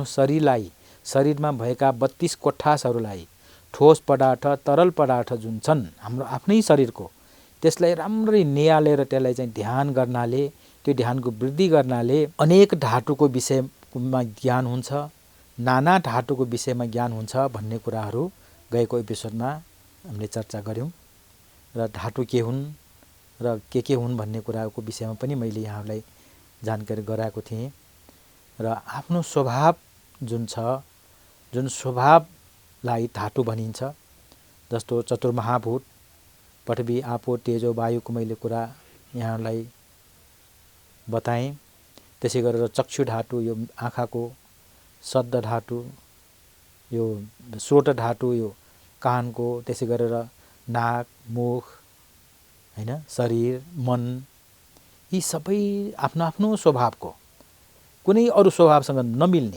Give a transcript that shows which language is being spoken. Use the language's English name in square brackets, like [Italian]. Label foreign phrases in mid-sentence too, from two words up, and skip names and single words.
[Nepali] शरीरमा भएका 32 कोठासहरूलाई ठोस पदार्थ तरल पदार्थ जुन छन् हाम्रो आफ्नै शरीरको, त्यसलाई राम्ररी निहालेर त्यसलाई चाहिँ ध्यान गर्नाले, त्यो ध्यानको वृद्धि गर्नाले अनेक धातुको विषयमा ज्ञान हुन्छ, नाना धातुको विषयमा ज्ञान हुन्छ भन्ने कुराहरू गएको एपिसोडमा हामीले चर्चा गऱ्यौँ र धातु के हुन् र के हुन् भन्ने कुराको विषयमा पनि मैले यहाँहरूलाई जानकारी गराएको थिएँ। र आफ्नो स्वभाव जुन छ, जुन स्वभावलाई धातु भनिन्छ, जस्तो चतुर्महाभूत पृथ्वी आपो तेजो वायुको मैले कुरा यहाँलाई बताएँ। त्यसै गरेर चक्षु धातु यो आँखाको, शब्द धातु यो श्रोत धातु यो कानको, त्यसै गरेर नाक, मुख, हैन, शरीर, मन, यी सबै आफ्नो आफ्नो स्वभावको, कुनै अरू स्वभावसँग नमिल्ने।